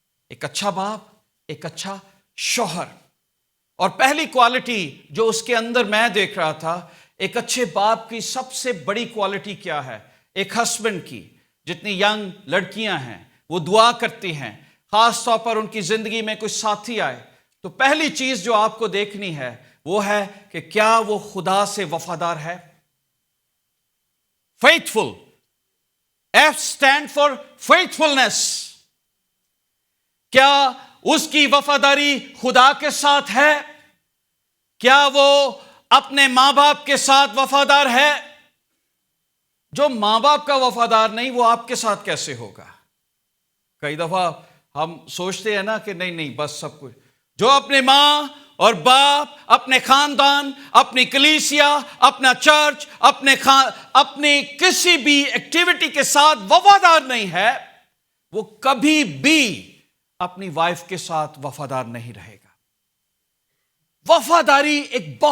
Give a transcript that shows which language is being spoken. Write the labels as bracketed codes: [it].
[ur] ایک اچھا باپ، ایک اچھا شوہر. اور پہلی کوالٹی جو اس کے اندر میں دیکھ رہا تھا، ایک اچھے باپ کی سب سے بڑی کوالٹی کیا ہے؟ ایک ہسبینڈ کی. جتنی ینگ لڑکیاں ہیں وہ دعا کرتی ہیں، خاص طور پر ان کی زندگی میں کوئی ساتھی آئے تو پہلی چیز جو آپ کو دیکھنی ہے وہ ہے کہ کیا وہ خدا سے وفادار ہے، faithful. [en] F stand for faithfulness. [ur] کیا اس کی وفاداری خدا کے ساتھ ہے؟ کیا وہ اپنے ماں باپ کے ساتھ وفادار ہے؟ جو ماں باپ کا وفادار نہیں وہ آپ کے ساتھ کیسے ہوگا؟ کئی دفعہ ہم سوچتے ہیں نا کہ نہیں بس سب کچھ، جو اپنے ماں اور باپ، اپنے خاندان، اپنی کلیسیا، اپنا چرچ، اپنے کسی بھی ایکٹیویٹی کے ساتھ وفادار نہیں ہے، وہ کبھی بھی اپنی وائف کے ساتھ وفادار نہیں رہے گا۔ وفاداری ایک